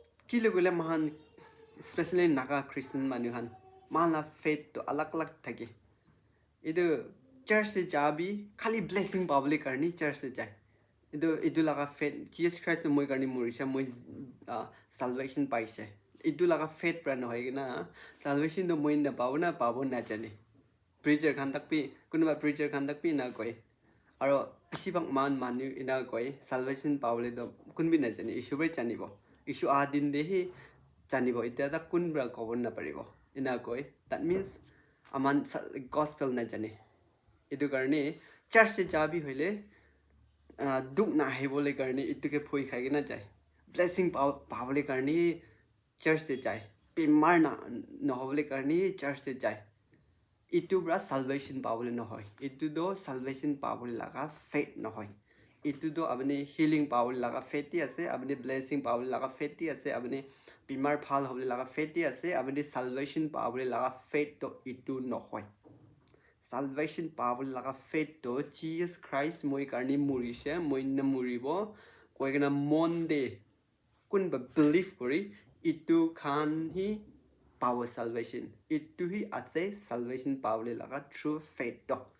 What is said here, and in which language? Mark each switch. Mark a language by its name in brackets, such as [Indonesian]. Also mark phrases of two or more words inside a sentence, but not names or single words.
[Naga Pidgin] kilo gula mahan especially naga Christian manuhan mahala faith to alak thake idu church se jabi khali blessing public karni church se jai idu laga faith Jesus Christ moi karni morisha moi salvation paise idu laga faith pra no hoigina salvation to moi na pabo na jane preacher khan tak pi kunba preacher khan tak pi na koi aro bisibang manu ina koi salvation paule do kunbi na jane issue bai chanibo issue adin de hi chanibo ita da kunbra kobon na paribo ina koi that means aman gospel na jane idu karni church se jabi hoile duk na hebole karni ituke phoi khagina jai blessing pawle karni church se jai bimar na no hobole karni church se jai itu bra salvation pawle no hoy itu do salvation pawle laga faith no hoy itu do abni healing pawle laga faith ase abni blessing pawle laga faith ase abni bimar phal hobole laga faith ase abni salvation pawle laga faith to itu no hoy salvation pawle laga faith to Jesus Christ moi karni murise moi na muribo koigena monde kunba believe kori itu khan hi power salvation itu hi ase salvation pawle laga [English] true faith [Naga Pidgin] to